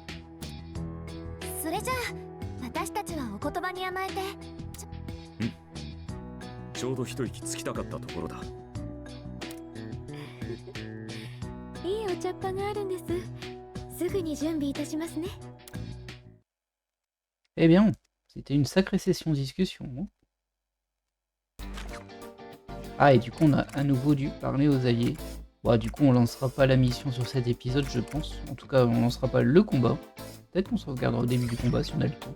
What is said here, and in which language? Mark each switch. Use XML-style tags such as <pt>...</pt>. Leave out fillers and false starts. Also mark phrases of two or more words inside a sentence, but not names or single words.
<ja>それじゃあ私たちはお言葉に甘えて。ちょうど一息つきたかったところだ。いいお茶っ葉があるんです。すぐに準備いたしますね。</ja> <fr>Eh bien, c'était une sacrée session discussion. Hein. Ah, et du coup, on a à nouveau dû parler aux alliés. Bon, du coup, on lancera pas la mission sur cet épisode, je pense. En tout cas, on lancera pas le combat. Peut-être qu'on se regardera au début du combat si on a le temps.</fr>